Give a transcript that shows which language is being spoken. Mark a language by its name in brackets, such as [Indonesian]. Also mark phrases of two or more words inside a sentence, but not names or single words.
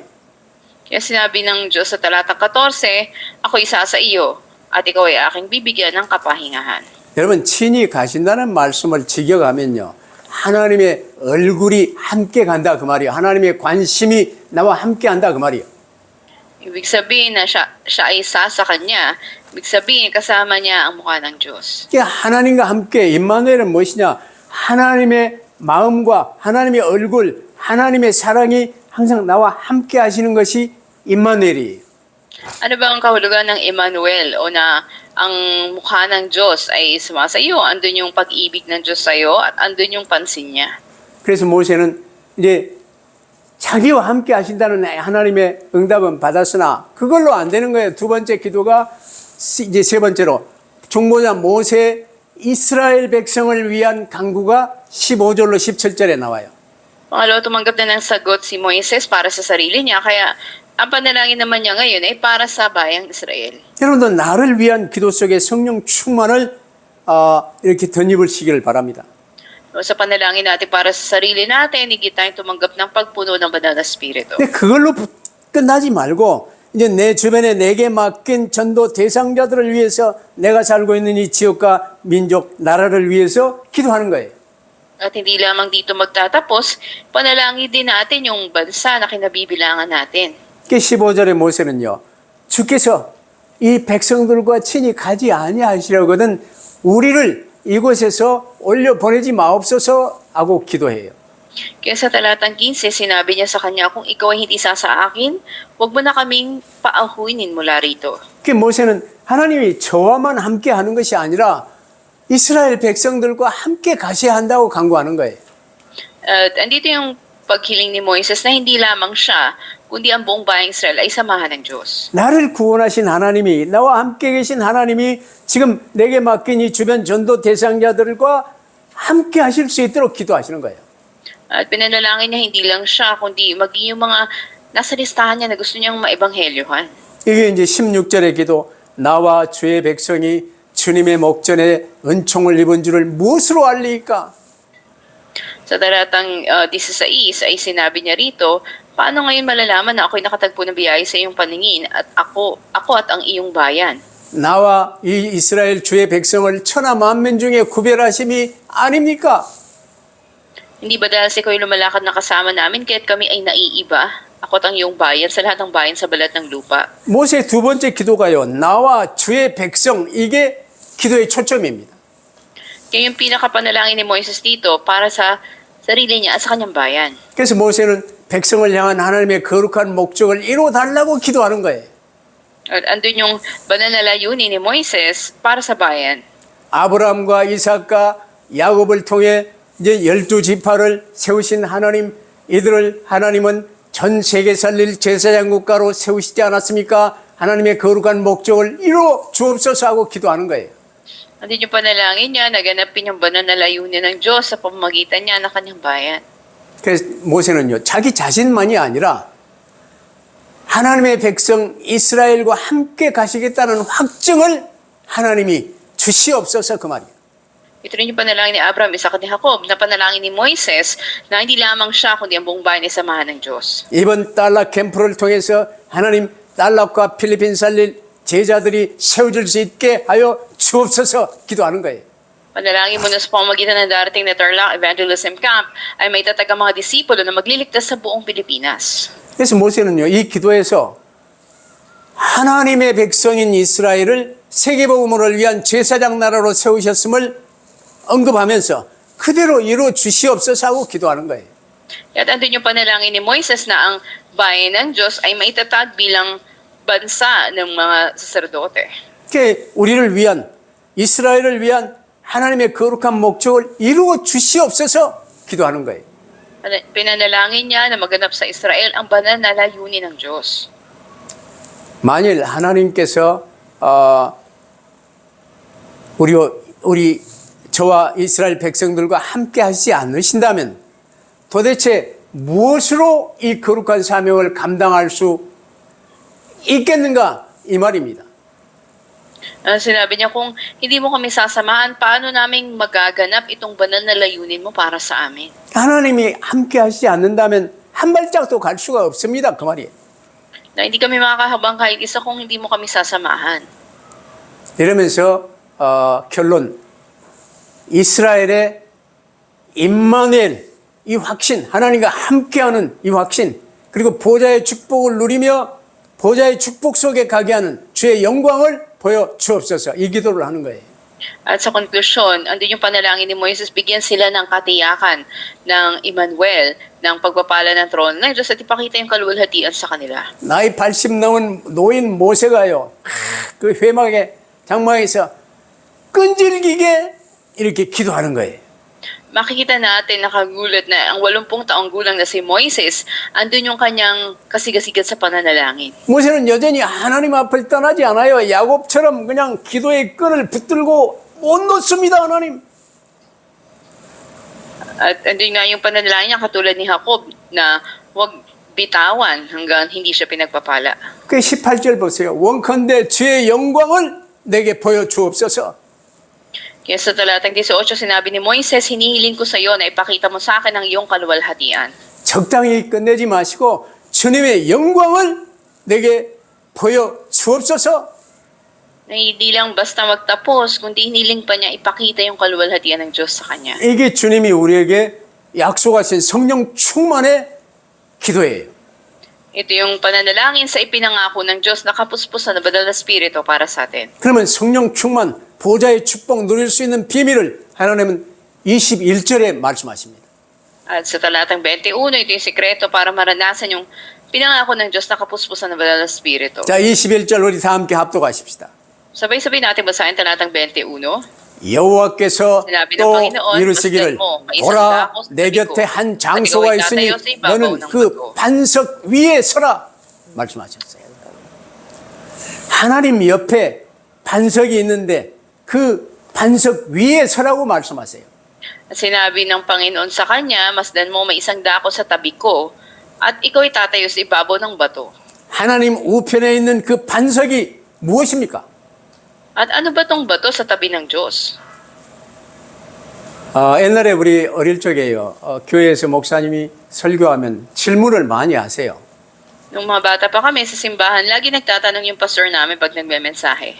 [Filipino] Kaya sinabi ng Diyos sa talatang 14, ako isa sa iyo, at ikaw ay aking bibigyan ng kapahingahan. [Korean] 여러분 친히 가신다는 말씀을 직역하면요. 하나님의 얼굴이 함께 간다 그 말이에요. 하나님의 관심이 나와 함께 한다 그 말이에요. [Filipino] Ibig sabihin na siya ay isa sa kanya. Ibig sabihin kasama niya ang mukha ng Diyos. [Korean] 하나님과 함께 임마누엘은 무엇이냐? 하나님의 마음과 하나님의 얼굴, 하나님의 사랑이 항상 나와 함께 하시는 것이 임마누엘이에요. [Filipino] Ano ba ang kahulugan ng Emmanuel o na ang mukha ng Diyos ay sumasa iyo? Andun yung pag-ibig ng Diyos sa iyo at andun yung pansin niya. [Korean] 그래서 모세는 이제 자기와 함께 하신다는 하나님의 응답은 받았으나 그걸로 안 되는 거예요. 두 번째 기도가 이제 세 번째로 중보자 모세 이스라엘 백성을 위한 간구가 15절로 17절에 나와요. [Filipino] Pangalawa, tumanggap na ng sagot si Moises para sa sarili niya, kaya ang panalangin naman niya ngayon ay para sa bayang Israel. [Korean] 여러분도 나를 위한 기도 속에 성령 충만을 이렇게 덧입으시기를 바랍니다. [Filipino] Sa panalangin natin para sa sarili natin, higit tayong tumanggap ng pagpuno ng Banal na Espiritu. [Korean] 근데 그걸로 끝나지 말고 이제 내 주변에 내게 맡긴 전도 대상자들을 위해서 내가 살고 있는 이 지역과 민족, 나라를 위해서 기도하는 거예요. [Filipino] At hindi lamang dito magtatapos, panalangin din natin yung bansa na kinabibilangan natin. [Korean] 15절의 모세는요, 주께서 이 백성들과 친히 가지 아니하시려거든 우리를 이곳에서 올려 보내지 마옵소서 하고 기도해요. [Filipino] Kaya sa talatang 15, sinabi niya sa kanya, kung ikaw ay hindi sa akin, huwag mo na kaming paahuinin mula rito. [Korean] 그 모세는 하나님이 저와만 함께 하는 것이 아니라 이스라엘 백성들과 함께 가셔야 한다고 간구하는 거예요. [Filipino] At andito yung paghiling ni Moises na hindi lamang siya, kundi ang buong bayang Israel ay samahan ng Diyos. [Korean] 나를 구원하신 하나님이, 나와 함께 계신 하나님이 지금 내게 맡긴 이 주변 전도 대상자들과 함께 하실 수 있도록 기도하시는 거예요. [Filipino] At pinanalangin niya hindi lang siya, kundi maging yung mga nasa listahan niya na gusto niyang maebanghelyohan. [Korean] 이게 이제 16절의 기도, 나와 주의 백성이 주님의 목전에 은총을 입은 줄을 무엇으로 알리까? [Filipino] Sa talatang 16 ay sinabi niya rito, paano ngayon malalaman na ako'y nakatagpo ng biyaya sa iyong paningin at ako at ang iyong bayan? [Korean] 나와 이 이스라엘 주의 백성을 천하 만민 중에 구별하심이 아닙니까? [Filipino] Hindi ba dahil sa ikaw lumalakad na kasama namin kaya't kami ay naiiba? Ako at ang iyong bayan sa lahat ng bayan sa balat ng lupa. [Korean] 모세 두 번째 기도가요, 나와 주의 백성, 이게 기도의 초점입니다. [Filipino] Kaya yung pinakapanalangin ni Moises dito para sa sarili niya at sa kanyang bayan. [Korean] 그래서 모세는 백성을 향한 하나님의 거룩한 목적을 이루어달라고 기도하는 거예요. [Filipino] At andun yung banal na layunin ni Moises para sa bayan. [Korean] 아브라함과 이삭과 야곱을 통해 이제 12지파를 세우신 하나님, 이들을 하나님은 전 세계 살릴 제사장 국가로 세우시지 않았습니까? 하나님의 거룩한 목적을 이루어 주옵소서 하고 기도하는 거예요. [Filipino] Andun yung panalangin niya, naganapin yung banal na layunin ng Diyos sa pamamagitan niya ng kanyang bayan. [Korean] 그래서 모세는요, 자기 자신만이 아니라 하나님의 백성 이스라엘과 함께 가시겠다는 확증을 하나님이 주시옵소서 그 말이에요. [Filipino] Ito rin yung panalangin ni Abraham, Isaac at ni Jacob, na panalangin ni Moises na hindi lamang siya kundi ang buong bayan ay samahan ng Diyos. [Korean] 이번 달락 캠프를 통해서 하나님 달락과 필리핀 살릴 제자들이 세워질 수 있게 하여 주옵소서 기도하는 거예요. [Filipino] Panalangin mo na sa pamamagitan ng darating na Tarlac Evangelism Camp ay may tatag ang mga disipulo na magliligtas sa buong Pilipinas. [Korean] 그래서 모세는요, 이 기도에서 하나님의 백성인 이스라엘을 세계복음을 위한 제사장 나라로 세우셨음을 언급하면서 그대로 이루어 주시옵소서 하고 기도하는 거예요. [Filipino] At andun yung panalangin ni Moises na ang bayan ng Diyos ay maitatag bilang bansa ng mga saserdote. [Korean] 그게 우리를 위한, 이스라엘을 위한 하나님의 거룩한 목적을 이루어 주시옵소서 기도하는 거예요. [Filipino] Pinanalangin niya na maganap sa Israel ang banal na layunin ng Diyos. [Korean] 만일 하나님께서 우리 저와 이스라엘 백성들과 함께 하시지 않으신다면 도대체 무엇으로 이 거룩한 사명을 감당할 수 있겠는가 이 말입니다. [Filipino] Sinabi niya, kung hindi mo kami sasamahan, paano naming magaganap itong banal na layunin mo para sa amin? [Korean] 하나님이 함께 하시지 않는다면 한 발짝도 갈 수가 없습니다. 그 말이에요. [Filipino] Na hindi kami makakahabang kahit isa kung hindi mo kami sasamahan. [Korean] 이러면서 결론, 이스라엘의 임마누엘, 이 확신, 하나님과 함께하는 이 확신, 그리고 보좌의 축복을 누리며 보좌의 축복 속에 가게 하는 주의 영광을 보여 주옵소서, 이 기도를 하는 거예요. [Filipino] At sa konklusyon, andun yung panalangin ni Moises, bigyan sila ng katiyakan ng Emmanuel, ng pagpapala ng trono ng Diyos at ipakita yung kaluwalhatian sa kanila. [Korean] 나이 80 넘은 노인 모세가요, 그 회막에 장막에서 끈질기게 이렇게 기도하는 거예요. [Filipino] Makikita natin nakagulat na ang 80 taong gulang na si Moises, andun yung kanyang kasigasigad sa pananalangin. [Korean] 모세는 여전히 하나님 앞을 떠나지 않아요. 야곱처럼 그냥 기도의 끈을 붙들고 못 놓습니다, 하나님. [Filipino] At andun nga yung pananalangin niya katulad ni Jacob na huwag bitawan hanggang hindi siya pinagpapala. [Korean] 그 18절 보세요. 원컨대 주의 영광을 내게 보여주옵소서. [Filipino] Kaya sa talatang 18, sinabi ni Moises, hinihiling ko sa iyo na ipakita mo sa akin ang iyong kaluwalhatian. [Korean] 적당히 끝내지 마시고 주님의 영광을 내게 보여주옵소서. [Filipino] Na hindi lang basta magtapos, kundi hiniling pa niya ipakita yung kaluwalhatian ng Diyos sa kanya. [Korean] 이게 주님이 우리에게 약속하신 성령 충만의 기도예요. [Filipino] Ito yung pananalangin sa ipinangako ng Diyos na kapuspusan na banal na Espiritu para sa atin. [Korean] 그러면 성령 충만, 보좌의 축복 누릴 수 있는 비밀을 하나님은 21절에 말씀하십니다. [Filipino] At sa talatang 21, ito yung sikreto para maranasan yung pinangako ng Diyos na kapuspusan na banal na Espiritu. [Korean] 자, 21절 우리 다 함께 합독하십시다. [Filipino] Sabay-sabay natin basahin talatang 21. [Korean] 여호와께서 [Filipino] sinabi ng [Korean] 또 [Filipino] Panginoon, [Korean] 이르시기를 [Filipino] masdan mo, may isang [Korean] 보라 [Filipino] dako sa [Korean] 내 [Filipino] tabi ko, [Korean] 곁에 한 [Filipino] at [Korean] 장소가 [Filipino] ikaw ay [Korean] 있으니 [Filipino] tatayo sa ibabaw [Korean] 너는 [Filipino] ng [Korean] 그 [Filipino] bato. [Korean] 반석 위에 서라 말씀하셨어요. 하나님 옆에 반석이 있는데 그 반석 위에 서라고 말씀하세요. [Filipino] At sinabi ng Panginoon sa kanya, masdan mo, may isang dako sa tabi ko, at ikaw ay tatayo sa ibabaw ng bato. [Korean] 하나님 우편에 있는 그 반석이 무엇입니까? [Filipino] At ano ba tong bato sa tabi ng Diyos? [Korean] 옛날에 우리 어릴 적에요. 교회에서 목사님이 설교하면 질문을 많이 하세요. [Filipino] Nung mga bata pa kami sa simbahan, lagi nagtatanong yung pastor namin pag nagme-mensahe.